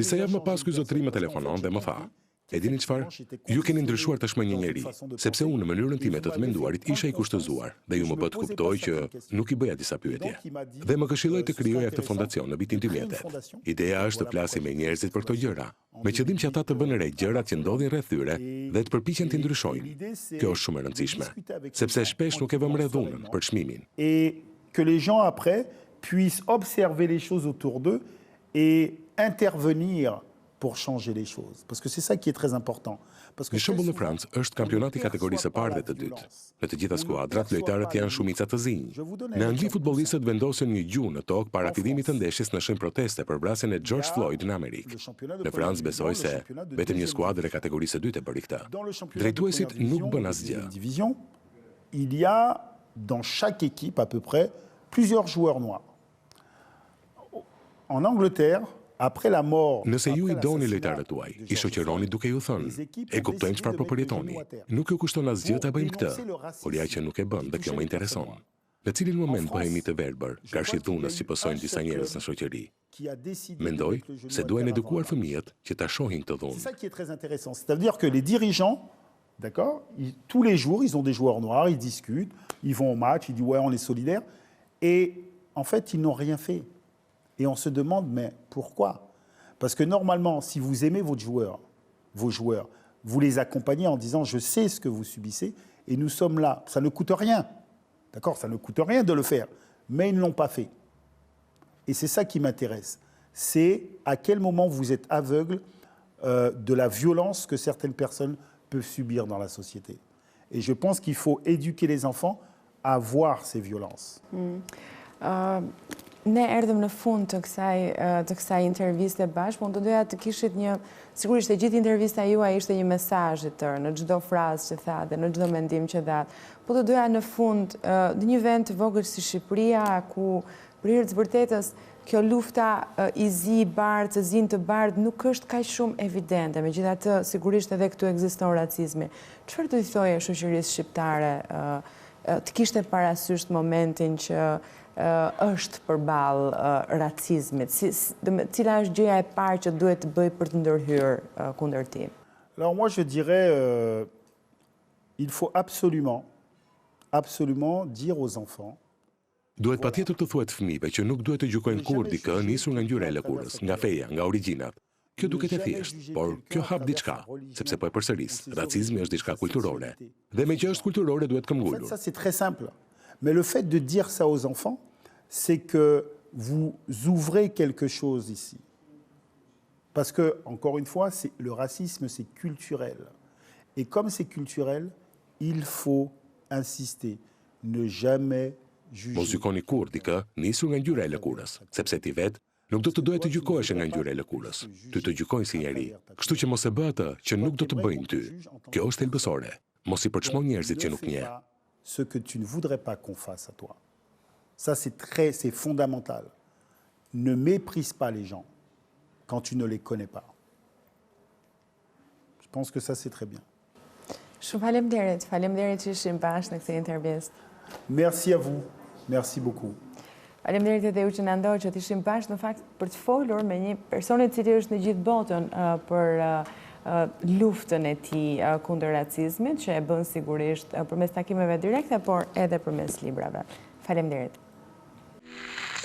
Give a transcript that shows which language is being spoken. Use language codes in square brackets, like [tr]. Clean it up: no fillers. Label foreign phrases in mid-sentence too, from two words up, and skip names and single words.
[sq] Disa [fr] déjà [sq] javë më [fr] changé [sq] pas ky zotëri më telefonon dhe më tha: "E dini çfarë? Ju keni ndryshuar tashmë një njeri, sepse unë në mënyrën time të menduarit isha i kushtëzuar dhe ju më bë të kuptoj që nuk i bëja disa pyetje. Dhe më këshilloi të krijoja këtë fondacion në vitin 2008. Ideja është të flasim me njerëzit për këto gjëra, me qëllim që ata të bënë re gjërat që ndodhin rreth tyre dhe të përpiqen të ndryshojnë. Kjo është shumë e rëndësishme, sepse shpesh nuk e vëmë re dhunën për çmimin. [fr] Et que les gens après puissent observer les choses autour d'eux et intervenir pour changer les choses. Parce que c'est ça qui est très important. Parce que [sq] Një shembull në Francë është kampionati i kategorisë së parë dhe të dytë. Në të gjitha skuadrat, lojtarët janë shumica të zinj. Në Angli futbollistët vendosen një gjuhë në tokë para fillimit të ndeshjes në shenjë proteste për vrasjen e George Floyd në Amerikë. Në Francë besoj se vetëm një skuadër e kategorisë së dytë e bëri këtë. Drejtuesit nuk bën asgjë. [fr] Division, il y a dans chaque équipe à peu près plusieurs joueurs noirs. En Angleterre, après la mort, [sq] Nëse ju i [fr] après [sq] doni [fr] l'assassinat [sq] lojtarët tuaj, [fr] de [sq] i George shoqëroni Floyd, duke ju thënë: "E kuptojmë çfarë po përjetoni. Nuk ju kushton asgjë ta bëjmë këtë." Por ja që nuk e bën dhe kjo më intereson. Në cilin moment bëhemi të verbër, karshi dhunës që pësojnë disa njerëz në shoqëri? [fr] qui a décidé [sq] Mendoj [fr] de mettre le genou [sq] se [fr] à [sq] duhen [fr] terre [sq] edukuar [fr] avant. [sq] fëmijët që ta shohin këtë [fr] C'est [sq] dhunë. [fr] ça qui est très intéressant. C'est-à-dire que les dirigeants, d'accord, tous les jours, ils ont des joueurs noirs, ils discutent, ils vont au match, ils disent ouais, on est solidaires. Et en fait, ils n'ont rien fait. Et on se demande, mais pourquoi? Parce que normalement, si vous aimez vos joueurs, vous les accompagnez en disant je sais ce que vous subissez et nous sommes là. Ça ne coûte rien. D'accord? Ça ne coûte rien de le faire. Mais ils ne l'ont pas fait. Et c'est ça qui m'intéresse. C'est à quel moment vous êtes aveugle de la violence que certaines personnes peuvent subir dans la société. Et je pense qu'il faut éduquer les enfants à voir ces violences. [sq] Ne erdhëm në fund të kësaj interviste bashkë, po të doja të kishit një, sigurisht e gjithë intervista juaj ishte një mesazh i tërë në çdo frazë që tha dhe në çdo mendim që dha. Po të doja në fund në një vend të vogël si Shqipëria, ku për hir të vërtetës kjo lufta i zi bardhë, zi të bardhë nuk është kaq shumë evidente, megjithatë sigurisht edhe këtu ekziston racizmi. Çfarë do i thoje shoqërisë shqiptare të kishte parasysh momentin që është përballë racizmit? Cila është gjëja e parë që duhet të bëj për të ndërhyrë kundër tij? [fr] Alors moi je dirais il faut absolument dire aux enfants [sq] Duhet patjetër të thuhet fëmijëve që nuk duhet të gjykojnë kur dikë nisur nga ngjyra e lëkurës, nga feja, nga origjinat. Kjo duket e thjeshtë, por kjo hap diçka, sepse po e përsëris, racizmi është diçka kulturore. Dhe me që është kulturore duhet [fr] En fait, [sq] këmbgulur. [fr] ça c'est très simple. Mais le fait de dire ça aux enfants, c'est que vous ouvrez quelque chose ici. Parce que, encore une fois, le racisme, c'est culturel. Et comme c'est culturel, il faut insister. Ne jamais [sq] Mos [fr] juger. [sq] gjykoni kur dikë nisur nga ngjyra e lëkurës, sepse ti vet nuk do të duhet të gjykohesh nga ngjyra e lëkurës. Ty të gjykojnë si njeri. Kështu që mos e bë atë që nuk do të bëjnë ty. Kjo është thelbësore. Mos i përçmo njerëzit që nuk [fr] Ne fais [sq] njeh. [fr] pas ce que tu ne voudrais pas qu'on fasse à toi. Ça, c'est fondamental. Ne méprise pas les gens quand tu ne les connais pas. Je pense que ça, c'est très bien. [sq] Shumë faleminderit që ishim bashkë në këtë intervistë. [fr] Merci à vous. Merci beaucoup. [sq] Faleminderit edhe ju që na ndoqët që të ishim bashkë në fakt për të folur me një person i cili është në gjithë botën për luftën e tij kundër racizmit, që e bën sigurisht përmes takimeve direkte, por edhe përmes librave. Faleminderit.